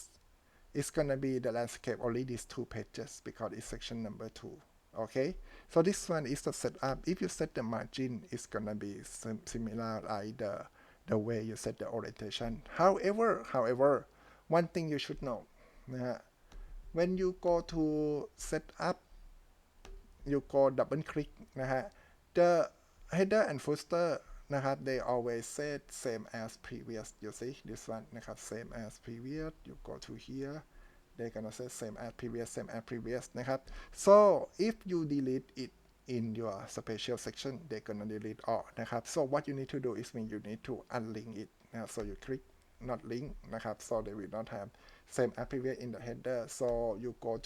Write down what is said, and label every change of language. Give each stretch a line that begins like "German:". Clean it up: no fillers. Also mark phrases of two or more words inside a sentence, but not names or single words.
English: It's gonna be the landscape only these 2 pages because it's section number 2. Okay, so this one is the setup. If you set the margin it's gonna be similar like the way you set the orientation. However one thing you should know นะฮะ when you go to set up you go double click นะฮะ the header and footer นะครับ they always said same as previous you see this one นะครับ same as previous you go to here they gonna say same as previous นะครับ so if you delete it in your special section they gonna delete all นะครับ so what you need to do is mean you need to unlink it นะครับ so you click not link นะครับ so they will not have same as previous in the header so you go to